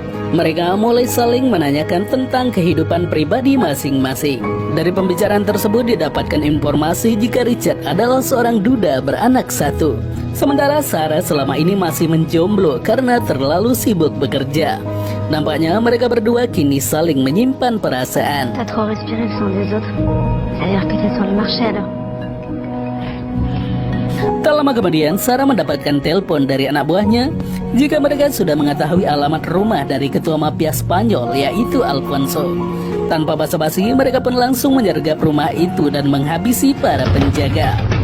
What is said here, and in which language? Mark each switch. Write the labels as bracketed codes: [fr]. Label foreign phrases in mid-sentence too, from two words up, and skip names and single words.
[id] Mereka mulai saling menanyakan tentang kehidupan pribadi masing-masing. Dari pembicaraan tersebut didapatkan informasi jika Richard adalah seorang duda beranak 1. Sementara Sarah selama ini masih menjomblo karena terlalu sibuk bekerja. Nampaknya mereka berdua kini saling menyimpan perasaan. [fr] T'as trop respiré le sang des autres. Ça veut dire que t'es sur le marché alors. [id] Tak lama kemudian Sarah mendapatkan telepon dari anak buahnya jika mereka sudah mengetahui alamat rumah dari ketua mafia Spanyol yaitu Alfonso. Tanpa basa-basi mereka pun langsung menyergap rumah itu dan menghabisi para penjaga.